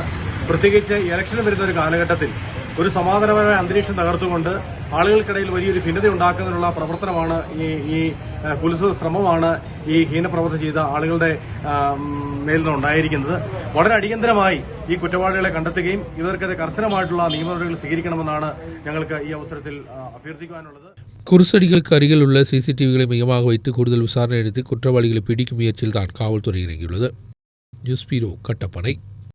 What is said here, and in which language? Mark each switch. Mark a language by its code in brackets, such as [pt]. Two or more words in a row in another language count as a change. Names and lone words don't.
[ml] പ്രത്യേകിച്ച് ഇലക്ഷൻ വരുന്ന ഒരു കാലഘട്ടത്തിൽ ഒരു സമാധാനപരമായ അന്തരീക്ഷം തകർത്തുകൊണ്ട് ആളുകൾക്കിടയിൽ വലിയൊരു ഭിന്നത ഉണ്ടാക്കുന്നതിനുള്ള പ്രവർത്തനമാണ് ഈ പോലീസ് ശ്രമമാണ് ഈ ഹീനപ്രവൃത്തി ചെയ്ത ആളുകളുടെ മേൽ നിന്നുണ്ടായിരിക്കുന്നത്. വളരെ അടിയന്തരമായി ഈ കുറ്റവാളികളെ കണ്ടെത്തുകയും ഇവർക്കെതിരെ കർശനമായിട്ടുള്ള നിയമനടപടികൾ സ്വീകരിക്കണമെന്നാണ് ഞങ്ങൾക്ക് ഈ അവസരത്തിൽ അഭ്യർത്ഥിക്കുവാനുള്ളത്. [ta] குருசடிகளுக்கு அருகில் உள்ள சிசிடிவிகளை மையமாக வைத்து கூடுதல் விசாரணை நடத்தி குற்றவாளிகளை பிடிக்கும் முயற்சியில் தான் காவல்துறை இறங்கியுள்ளது. நியூஸ் பீரோ, கட்டப்பனை.